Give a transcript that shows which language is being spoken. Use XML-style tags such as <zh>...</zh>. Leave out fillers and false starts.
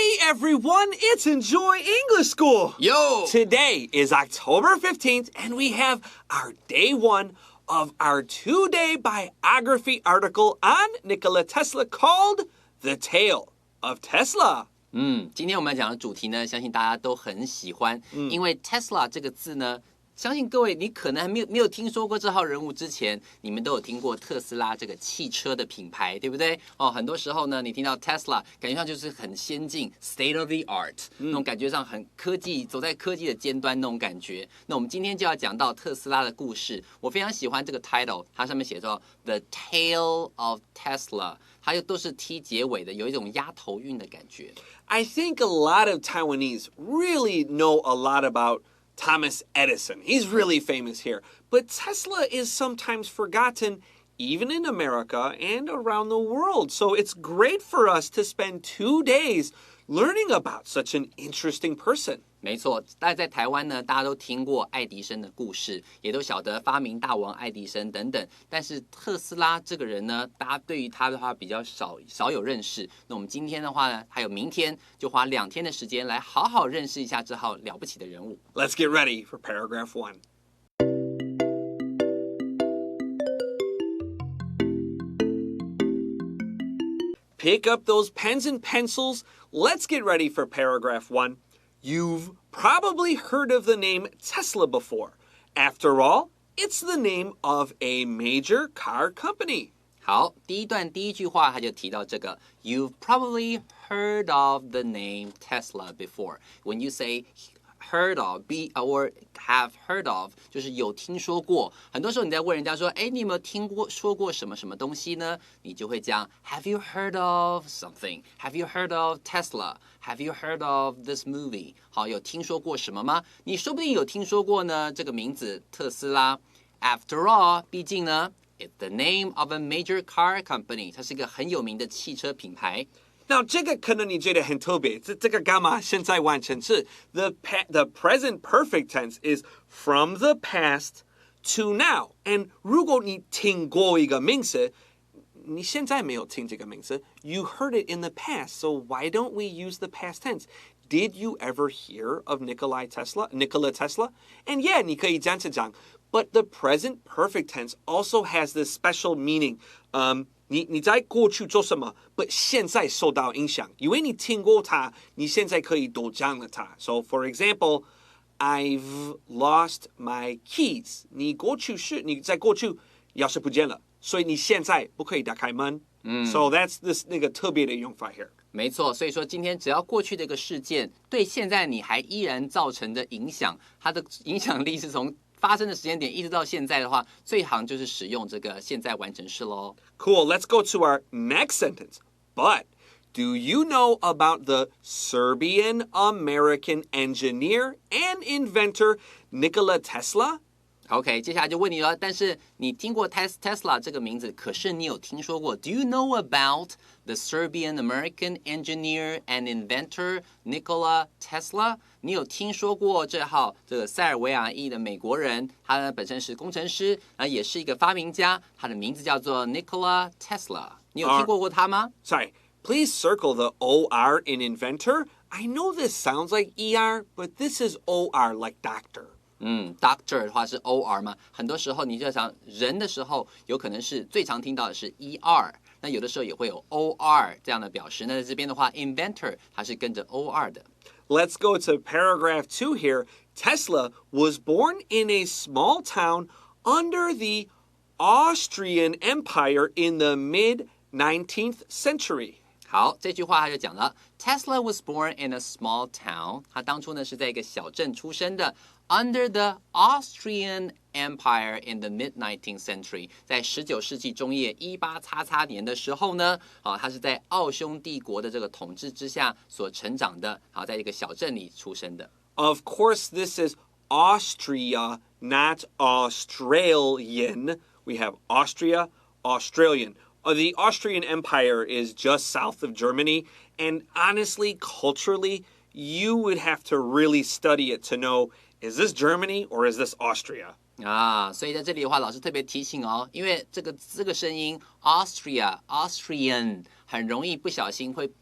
<en>everyone, it's Enjoy English School. Yo! Today is October 15th, and we have our day one of our 2-day biography article on Nikola Tesla called The Tale of Tesla.</en> <zh>今天我们要讲的主题呢，相信大家都很喜欢，因为 Tesla 这个字呢，相信各位你可能还没有听说过这号人物之前，你们都有听过特斯拉这个汽车的品牌，对不对？很多时候呢，你听到 Tesla， 感觉上就是很先进 ，</zh> <en>state of the art，</en> <zh>那种感觉上很科技，走在科技的尖端那种感觉。那我们今天就要讲到特斯拉的故事，我非常喜欢这个 title， 它上面写着 The Tale of Tesla， 它又都是 T 结尾的，有一种押头韵的感觉。</zh> <en>I think a lot of Taiwanese really know a lot about Thomas Edison. He's really famous here. But Tesla is sometimes forgotten even in America and around the world. So it's great for us to spend 2 days learning about such an interesting person.</en> <zh>没错，但在台湾呢，大家都听过爱迪生的故事，也都晓得发明大王爱迪生等等。但是特斯拉这个人呢，大家对于他的话比较少有认识。那我们今天的话呢，还有明天就花2天的时间来好好认识一下这号了不起的人物。</zh> <en>Let's get ready for paragraph 1. Pick up those pens and pencils. Let's get ready for paragraph 1. You've probably heard of the name Tesla before. After all, it's the name of a major car company.</en> <zh>好，第一句话他就提到这个</zh> <en>You've probably heard of the name Tesla before. When you say heard of, be or have heard of,</en> <zh>就是有听说过。很多时候你在问人家说，你有没有听说过什么什么东西呢？你就会讲</zh> <en>Have you heard of something? Have you heard of Tesla? Have you heard of this movie?</en> <zh>好，有听说过什么吗？你说不定有听说过呢，这个名字特斯拉。</zh> <en>After all,</en> <zh>毕竟呢</zh> <en>it's the name of a major car company.</en> <zh>它是一个很有名的汽车品牌。</zh> <en>Now,</en> <zh>这个可能你觉得很特别，这个干嘛现在完成式</zh> <en>the present perfect tense is from the past to now. And</en> <zh>如果你听过一个名词，你现在没有听这个名词</zh> <en>you heard it in the past, so why don't we use the past tense? Did you ever hear of Nikola Tesla? And yeah,</en> <zh>你可以这样子讲</zh> <en>but the present perfect tense also has this special meaning.</en> <zh>你在过去做什么</zh> <en>but</en> <zh>现在受到影响，因为你听过它，你现在可以都讲了它。</zh> <en>So for example, I've lost my keys.</en> <zh>你在过去钥匙不见了，所以你现在不可以打开门。</zh> <en>So that's this</en> <zh>那个特别的用法</zh> <en>here.</en> <zh>没错，所以说今天只要过去的一个事件对现在你还依然造成的影响，它的影响力是从发生的时间点一直到现在的话，最行就是使用这个现在完成式咯。</zh> <en>Cool, let's go to our next sentence. But do you know about the Serbian-American engineer and inventor Nikola Tesla?</en> <zh>OK， 接下来就问你了，但是你听过 Tesla 这个名字，可是你有听说过</zh> <en>Do you know about the Serbian-American engineer and inventor Nikola Tesla？</en> <zh>你有听说过这个塞尔维亚裔的美国人，他呢本身是工程师，也是一个发明家，他的名字叫做 Nikola Tesla。你有听过他吗</zh> <en>？Sorry, please circle the OR in inventor. I know this sounds like ER, but this is OR like doctor.</en> <zh>Doctor 的话是 OR 嘛，很多时候你就想人的时候，有可能是最常听到的是 ER， 那有的时候也会有 OR 这样的表示。那在这边的话 ，inventor 它是跟着 OR 的。</zh> <en>Let's go to paragraph 2 here. Tesla was born in a small town under the Austrian Empire in the mid-19th century.</en> <zh>好，这句话他就讲了</zh> <en>，Tesla was born in a small town。</en> <zh>他当初呢是在一个小镇出生的。</zh> <en>Under the Austrian Empire in the mid-19th century，</en> <zh>在19世纪中叶18XX年的时候呢，他是在奥匈帝国的这个统治之下所成长的，在一个小镇里出生的。</zh> <en>Of course, this is Austria, not Australian. We have Austria, Australian. The Austrian Empire is just south of Germany, and honestly, culturally, you would have to really study it to know.Is this Germany or is this Austria?</en> <zh>所以在这里的话，老师特别提醒哦，因为这个声音 Austrian 很容易不小心会</zh>